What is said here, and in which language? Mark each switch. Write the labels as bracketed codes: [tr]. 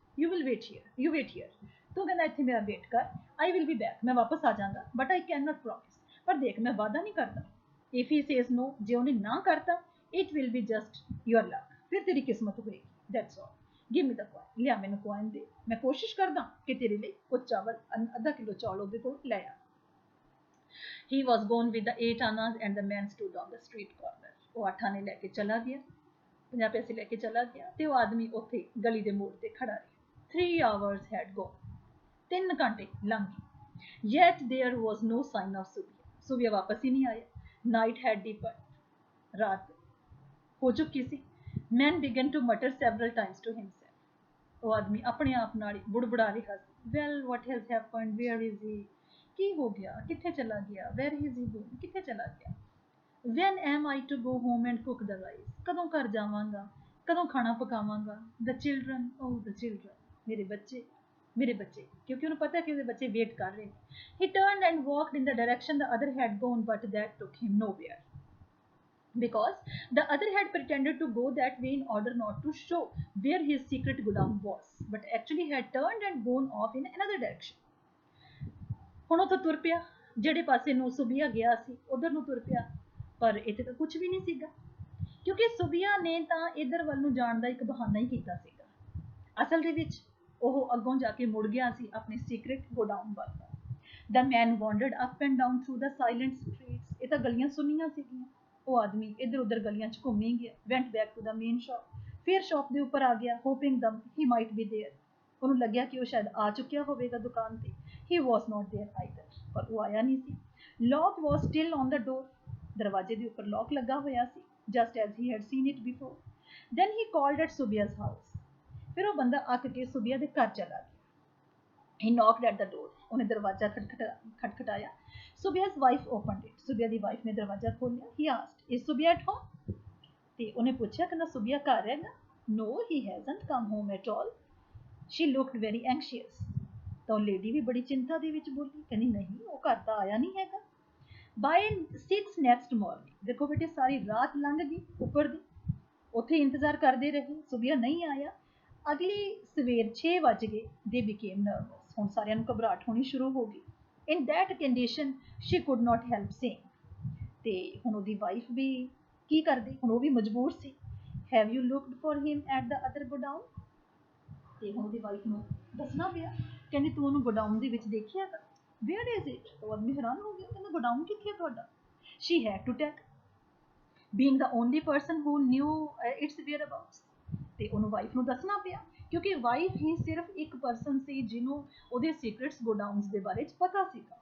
[en] You will wait here, you wait here. [pa] ਤੂੰ ਕਹਿੰਦਾ ਇੱਥੇ ਮੇਰਾ ਵੇਟ ਕਰ, [en] I will be back, [pa] ਮੈਂ ਵਾਪਸ ਆ ਜਾਵਾਂਗਾ, [en] But I can not promise. [pa] ਪਰ ਦੇਖ ਮੈਂ ਵਾਅਦਾ ਨਹੀਂ ਕਰਦਾ। [en] if he says no, [pa] ਜੇ ਉਹਨੇ ਨਾ ਕਰਤਾ, [en] it will be just your luck, [pa] ਫਿਰ ਤੇਰੀ ਕਿਸਮਤ ਹੋਏਗੀ। [en] That's all. Give me the coin. [pa] ਲਿਆ ਮੈਨੂੰ ਕੋਇਨ ਦੇ, ਮੈਂ ਕੋਸ਼ਿਸ਼ ਕਰਦਾ ਕਿ ਤੇਰੇ ਲਈ ਉਹ ਚਾਵਲ, ਅੱਧਾ ਕਿਲੋ ਚੌਲ ਉਹਦੇ ਕੋਲ ਲੈ ਆ। [en] He was gone with the 8 annas and the man stood on the street corner. [pa] ਉਹ 8 ਆਨੇ ਲੈ ਕੇ ਚਲਾ ਗਿਆ, 50 ਪੈਸੇ ਲੈ ਕੇ ਚਲਾ ਗਿਆ, ਤੇ ਉਹ ਆਦਮੀ ਉੱਥੇ ਗਲੀ ਦੇ ਮੋੜ ਤੇ ਖੜਾ ਰਿਹਾ। [en] 3 hours had gone. [pa] 3 ਘੰਟੇ ਲੰਘ ਗਏ। [en] Yet there was no sign of Subia. [pa] Subia ਵਾਪਸ ਹੀ ਨਹੀਂ ਆਇਆ। [en] Night had deepened. [pa] ਰਾਤ ਹੋ ਚੁੱਕੀ ਸੀ। [en] Man began to mutter several times to himself. [pa] ਉਹ ਆਦਮੀ ਆਪਣੇ ਆਪ ਨਾਲ ਹੀ ਬੁੜਬੁੜਾ ਰਿਹਾ ਸੀ। [en] Well, what has happened? Where is he? [pa] ਕੀ ਹੋ ਗਿਆ? ਕਿੱਥੇ ਚਲਾ ਗਿਆ? [en] Where is he going? [pa] ਕਿੱਥੇ ਚਲਾ ਗਿਆ? [en] When am I to go home and cook the rice? [pa] ਕਦੋਂ ਘਰ ਜਾਵਾਂਗਾ? ਕਦੋਂ ਖਾਣਾ ਪਕਾਵਾਂਗਾ? [en] The children, oh the children, [pa] ਮੇਰੇ ਬੱਚੇ, ਮੇਰੇ ਬੱਚੇ, ਕਿਉਂਕਿ ਉਹਨੂੰ ਪਤਾ ਕਿ ਉਹਦੇ ਬੱਚੇ ਵੇਟ ਕਰ ਰਹੇ ਨੇ। [en] He turned and walked in the direction the other had gone, but that took him nowhere. Because the other had pretended to go that way in order not to show where his secret godown was, but actually had turned and gone off in another direction. [pa] ਹੁਣ ਉਹ ਤਾਂ ਤੁਰ ਪਿਆ, ਜਿਹੜੇ ਪਾਸੇ ਨੂੰ ਸੁਬੀਆ ਗਿਆ ਸੀ ਉਧਰ ਨੂੰ ਤੁਰ ਪਿਆ, ਪਰ ਇੱਥੇ ਤਾਂ ਕੁਝ ਵੀ ਨਹੀਂ ਸੀਗਾ, ਕਿਉਂਕਿ ਸੁਬੀਆ ਨੇ ਤਾਂ ਇਧਰ ਵੱਲ ਨੂੰ ਜਾਣ ਦਾ ਇੱਕ ਬਹਾਨਾ ਹੀ ਕੀਤਾ ਸੀਗਾ। ਅਸਲ ਦੇ ਵਿੱਚ ਉਹ ਅੱਗੋਂ ਜਾ ਕੇ ਮੁੜ ਗਿਆ ਸੀ ਆਪਣੇ ਸੀਕ੍ਰੇਟ ਗੋਡਾਊਨ ਵੱਲ। [en] The man wandered up and down through the silent streets. [pa] ਇਹ ਤਾਂ ਗਲੀਆਂ ਸੁੰਨੀਆਂ ਸੀਗੀਆਂ। ਉਹ ਆਦਮੀ ਇੱਧਰ ਉੱਧਰ ਗਲੀਆਂ 'ਚ ਘੁੰਮੀ ਗਿਆ। [en] Went back to the main shop. [pa] ਫਿਰ ਸ਼ਾਪ ਦੇ ਉੱਪਰ ਆ ਗਿਆ, [en] hoping that he might be there. [pa] ਉਹਨੂੰ ਲੱਗਿਆ ਕਿ ਉਹ ਸ਼ਾਇਦ ਆ ਚੁੱਕਿਆ ਹੋਵੇਗਾ ਦੁਕਾਨ ਤੇ। [en] He was not there either. [pa] ਪਰ ਉਹ ਆਇਆ ਨਹੀਂ ਸੀ। [en] Lock was still on the door. [pa] ਦਰਵਾਜ਼ੇ ਦੇ ਉੱਪਰ lock ਲੱਗਾ ਹੋਇਆ ਸੀ, [en] just as he had seen it before. Then he called at Subia's house. [pa] ਫਿਰ ਉਹ ਬੰਦਾ ਅੱਕ ਕੇ ਸੁਬੀਆ ਦੇ ਘਰ ਚਲਾ ਗਿਆ। [en] He knocked at the door. [pa] ਉਹਨੇ ਦਰਵਾਜ਼ਾ ਖਟਖਟਾਇਆ। [en] Subia's wife opened it. [pa] ਸੁਬੀਆ ਦੀ wife ਨੇ ਦਰਵਾਜ਼ਾ ਖੋਲ੍ਹਿਆ। [en] He asked, is Subia at home? [pa] ਤੇ ਉਹਨੇ ਪੁੱਛਿਆ ਕਿ ਨਾ ਸੁਬੀਆ ਘਰ ਹੈਗਾ? [en] No, he hasn't come home at all. She looked very anxious. [pa] ਤਾਂ ਉਹ ਲੇਡੀ ਵੀ ਬੜੀ ਚਿੰਤਾ ਦੇ ਵਿੱਚ ਬੋਲੀ, ਕਹਿੰਦੀ ਨਹੀਂ ਉਹ ਘਰ ਤਾਂ ਆਇਆ ਨਹੀਂ ਹੈਗਾ। [en] By 6 next morning, [pa] ਦੇਖੋ ਬੇਟੇ ਸਾਰੀ ਰਾਤ ਲੰਘ ਗਈ ਉੱਪਰ ਦੀ, ਉੱਥੇ ਇੰਤਜ਼ਾਰ ਕਰਦੇ ਰਹੇ, ਸੁਬੀਆ ਨਹੀਂ ਆਇਆ। ਅਗਲੀ ਸਵੇਰ 6 ਵਜ ਗਏ। [en] They became nervous. [pa] ਹੁਣ ਸਾਰਿਆਂ ਨੂੰ ਘਬਰਾਹਟ ਹੋਣੀ ਸ਼ੁਰੂ ਹੋ ਗਈ। [en] In that condition, she could not help saying. [pa] ਤੇ ਹੁਣ ਉਹਦੀ ਵਾਈਫ ਵੀ ਕੀ ਕਰਦੀ, ਹੁਣ ਉਹ ਵੀ ਮਜਬੂਰ ਸੀ। [en] Have you looked for him at the other godown? [pa] ਤੇ ਹੁਣ ਉਹਦੀ ਵਾਈਫ ਨੂੰ ਦੱਸਣਾ ਪਿਆ। ਕਹਿੰਦੀ ਤੂੰ ਉਹਨੂੰ ਗੋਡਾਊਨ ਦੇ ਵਿੱਚ ਦੇਖਿਆ ਤਾਂ, [en] Where is it? [pa] ਉਹ ਆਦਮੀ ਹੈਰਾਨ ਹੋ ਗਿਆ, ਕਹਿੰਦਾ ਗੋਡਾਊਨ ਕਿੱਥੇ ਹੈ ਤੁਹਾਡਾ? [en] she had to tell, being the only person who knew its whereabouts, [pa] ਤੇ ਉਹਨੂੰ ਵਾਈਫ ਨੂੰ ਦੱਸਣਾ ਪਿਆ, ਕਿਉਂਕਿ ਵਾਈਫ ਹੀ ਸਿਰਫ ਇੱਕ ਪਰਸਨ ਸੀ ਜਿਹਨੂੰ ਉਹਦੇ ਸੀਕ੍ਰੇਟਸ ਗੋਡਾਊਨਸ ਦੇ ਬਾਰੇ ਚ ਪਤਾ ਸੀਗਾ।